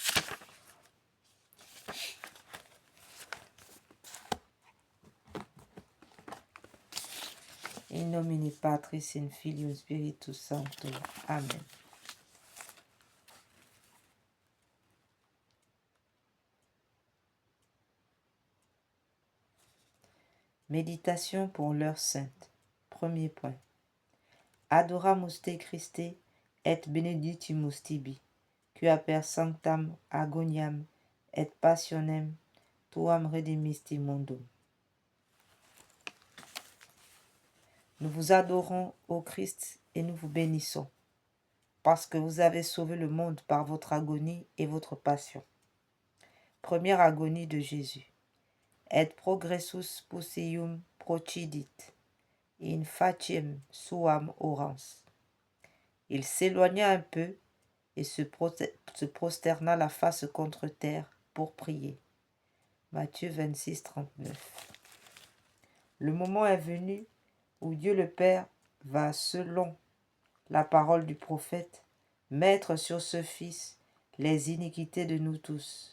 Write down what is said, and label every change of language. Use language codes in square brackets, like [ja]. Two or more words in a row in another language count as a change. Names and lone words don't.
[la] In nomine Patris et Filii Spiritus Sancto. Amen. [fr] Méditation pour l'heure sainte. Premier point. [la] Adoramus te Christe et benedictimus tibi, qua per sanctam agoniam et passionem tuam redemisti mundum. [fr] Nous vous adorons, ô Christ, et nous vous bénissons, parce que vous avez sauvé le monde par votre agonie et votre passion. Première agonie de Jésus. [la] Et progressus possium procidit, in faciem suam orans. [fr] Il s'éloigna un peu et se prosterna la face contre terre pour prier. Matthieu 26, 39. Le moment est venu où Dieu le Père va, selon la parole du prophète, mettre sur ce Fils les iniquités de nous tous.